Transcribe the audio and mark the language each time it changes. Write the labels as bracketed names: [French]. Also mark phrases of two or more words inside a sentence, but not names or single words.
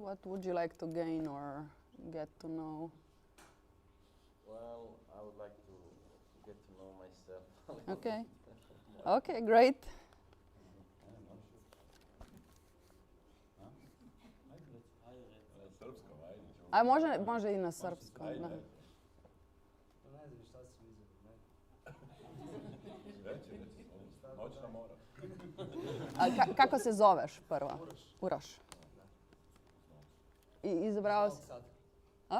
[English] What would you like to gain or get to know? Well, I would like to get to know myself. Okay. Okay, great. [Serbian] A može i na srpskom. Da. Ne znam šta si vidio. Reći, noćna mora. A kako se zoveš prvo? Uroš. I izabrao si? A?